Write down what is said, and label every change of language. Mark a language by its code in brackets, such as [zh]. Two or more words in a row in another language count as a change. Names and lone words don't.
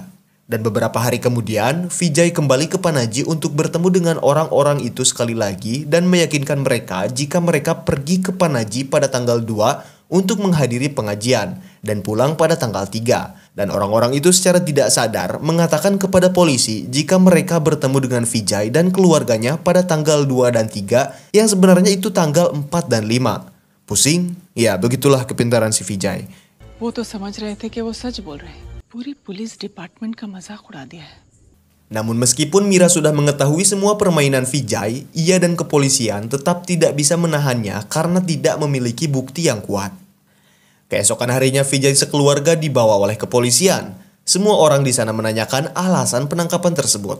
[id] Dan beberapa hari kemudian, Vijay kembali ke Panaji untuk bertemu dengan orang-orang itu sekali lagi dan meyakinkan mereka jika mereka pergi ke Panaji pada tanggal 2 untuk menghadiri pengajian dan pulang pada tanggal 3. Dan orang-orang itu secara tidak sadar mengatakan kepada polisi jika mereka bertemu dengan Vijay dan keluarganya pada tanggal 2 dan 3 yang sebenarnya itu tanggal 4 dan 5. Pusing? Ya, begitulah kepintaran si Vijay. [hi] वो तो समझ रहे थे कि वो सच बोल रहे हैं. पूरी [en] police department [hi] का मजाक उड़ा दिया है. [id] Namun meskipun Mira sudah mengetahui semua permainan Vijay, ia dan kepolisian tetap tidak bisa menahannya karena tidak memiliki bukti yang kuat. Keesokan harinya Vijay sekeluarga dibawa oleh kepolisian. Semua orang di sana menanyakan alasan penangkapan tersebut.